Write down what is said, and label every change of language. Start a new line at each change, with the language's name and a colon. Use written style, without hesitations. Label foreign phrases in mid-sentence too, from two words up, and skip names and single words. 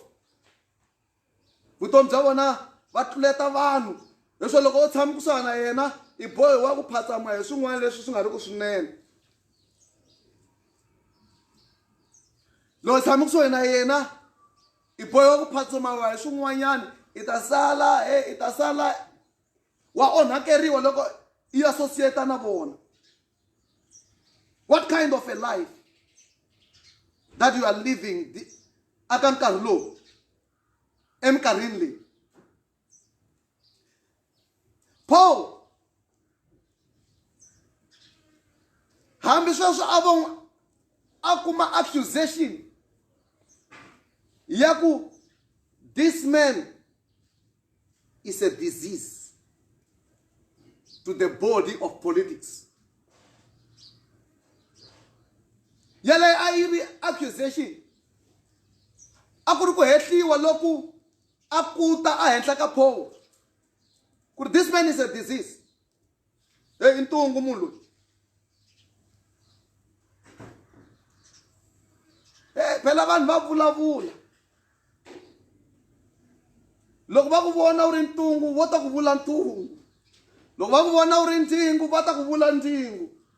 Tsonga: Vutomi bya vona va tluleta vanhu leswo loko u tshama kusuhana na yena i bohiwa ku phatsama hi swin'wana leswi swi nga ri ku swinene. Loko tshama kusuhana na yena i bohiwa ku phatsama hi swin'wanyana i ta sala wa onhakeriwa loko i associate na vona.
English: What kind of a life that you are living
Tsonga: aka nkarhi lowu eminkarhini leyi? Paul hambi sweswo a kuma accusation ya ku
English: this man is a disease to the body of politics.
Tsonga: Yale a yi ri accusation a ku ri ku hehliwa loku a kuta a henhla ka Paul ku ri
English: this man is a disease.
Tsonga: Hey, intungu munhu loyi. Phela vanhu va vulavula. Loko va ku vona u ri ntungu vo ta ku vula ntungu. Loko va ku vona u ri ndzingu va ta ku vula ndzingu.